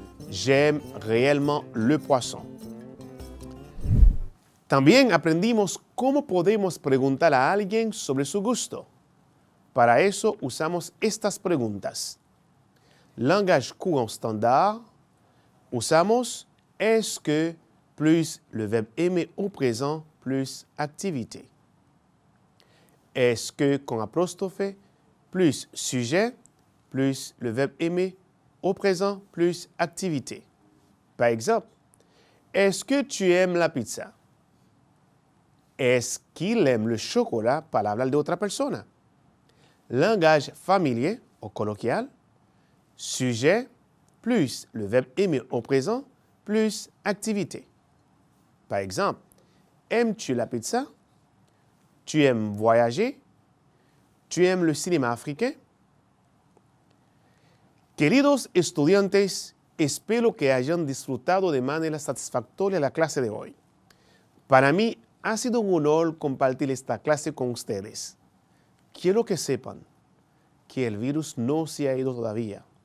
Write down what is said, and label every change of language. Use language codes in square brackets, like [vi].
[fr] J'aime réellement le poisson. [es] También aprendimos cómo podemos preguntar a alguien sobre su gusto. Para eso usamos estas preguntas. [fr] Langage courant standard, [es] usamos [fr] est-ce que plus le verbe aimer au présent plus activité. Est-ce que con apostrophe plus sujet plus le verbe aimer au présent plus activité. Par exemple, est-ce que tu aimes la pizza? Est-ce qu'il aime le chocolat [es] para hablar de otra persona? [fr] Langage familier [es] o coloquial, [fr] sujet plus le verbe aimer au présent plus activité. Par exemple, aimes-tu la pizza? Tu aimes voyager? Tu aimes le cinéma africain? [es] Queridos estudiantes, espero que hayan disfrutado de manera satisfactoria la clase de hoy. Para mí ha sido un honor compartir esta clase con ustedes. Quiero que sepan que el virus no se ha ido todavía.